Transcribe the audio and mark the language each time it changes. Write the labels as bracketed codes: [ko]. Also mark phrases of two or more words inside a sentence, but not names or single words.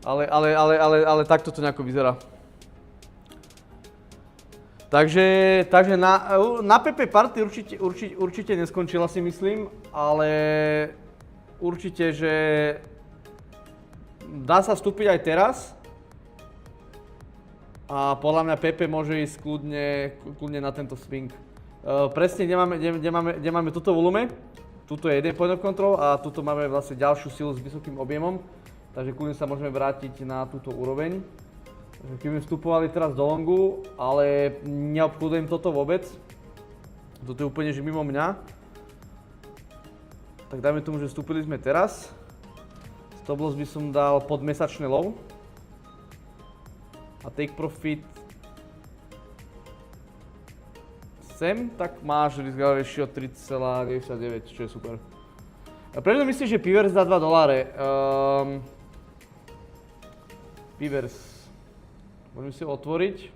[sk] Ale takto to nejako vyzerá. Takže na PP Party určite neskončila, si myslím, ale určite, že dá sa vstúpiť aj teraz. A podľa mňa PP môže ísť kľudne na tento swing. Presne, kde máme túto volume, tuto je jeden [en] point of control [sk] a tuto máme vlastne ďalšiu silu s vysokým objemom. Takže kľudne sa môžeme vrátiť na túto úroveň. Keby vstupovali teraz do longu, ale neobchodujem toto vôbec. Toto je úplne že mimo mňa. Tak dajme tomu, že vstúpili sme teraz. [en] Stop loss [sk] by som dal pod mesačné low. A [en] take profit [sk] sem, tak máš [en] risk ratio [sk] 3,99, čo je super. A prečo myslíš, že Pivers dá $2? Pivers. Môžeme si ho otvoriť.